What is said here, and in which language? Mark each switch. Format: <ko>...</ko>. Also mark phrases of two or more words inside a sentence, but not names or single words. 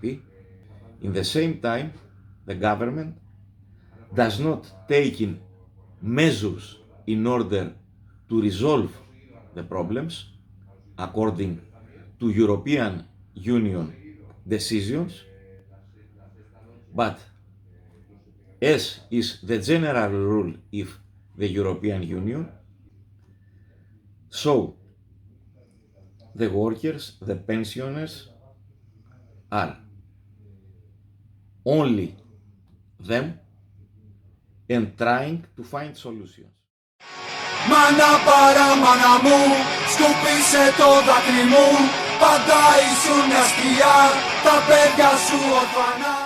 <en>In the same time, the government does not take in measures in order to resolve the problems according to European Union decisions, but as is the general rule of the European Union, so the workers, the pensioners are only them and trying to find solutions.</en> <el>Μάνα παρά μάνα μου, σκούπισε το δάκρυ μου. Πάντα ήσουν μια σκιά, τα παιδιά σου ορφανά.</el>